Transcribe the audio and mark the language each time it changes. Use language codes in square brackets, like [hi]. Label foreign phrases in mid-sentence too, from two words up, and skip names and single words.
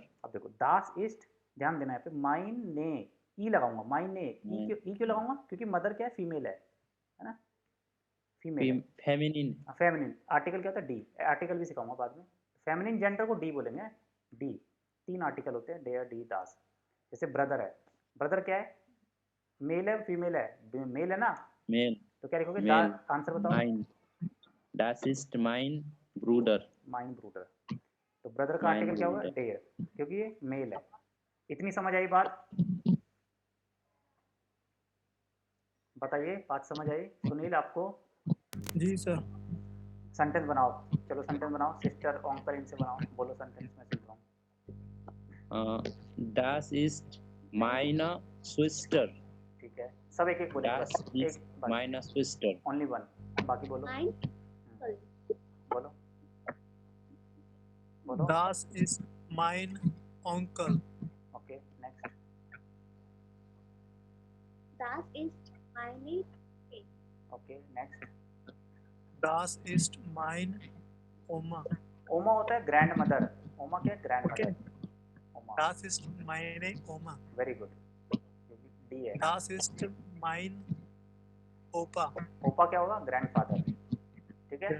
[hi] अब देखो [de] das ist, [hi] ध्यान देना है पे, माइन ने, ई लगाऊंगा, माइन ने, ई क्यों लगाऊंगा, क्योंकि मदर क्या है, फीमेल है ना, फीमेल है, फेमिनिन। फेमिनिन, आर्टिकल क्या होता है डी, आर्टिकल भी सिखाऊंगा बाद में, फेमिनिन जेंडर को डी बोलेंगे, डी, तीन आर्टिकल होते हैं, [de] der die das, [hi] जैसे ब्रदर है, ब्रदर क्या है, मेल है फीमेल है, मेल है ना, मेल, तो क्या लिखोगे, मेल। आंसर बताओ, [de] mein, das ist mein Bruder। mein Bruder, [hi] तो ब्रदर का [de] mein [hi] आर्टिकल क्या होगा, [de] Bruder। [hi] डेयर, क्योंकि ये मेल है। इतनी समझ आई बात, बताइए बात समझ आई, सुनील आपको, जी सर। सेंटेंस बनाओ, चलो सेंटेंस बनाओ, सिस्टर ओंकल इनसे बनाओ, बोलो सेंटेंस में सुन रहा हूँ, [de] Das ist meine Schwester। [hi] ठीक है, सब एक एक बोलेंगे [de] Das [hi] बस, [de] ist [hi] एक बस, [de] meine Schwester। [en] only one, [hi] बाकी बोलो, बोलो, बोलो, [de] Das ist mein Onkel। [en] okay next, [de] Das ist meine [en] okay next, [de] Das ist mein Oma। [hi] ओमा होता है [en] grand mother, [hi] ओमा क्या है, ग्रैंड ओके। मदर, ओमा, [de] Das ist meine Oma। [en] very good, [hi] डी है, [de] Das ist mein Opa। [hi] ओपा क्या होगा, ग्रैंडफादर, ठीक है,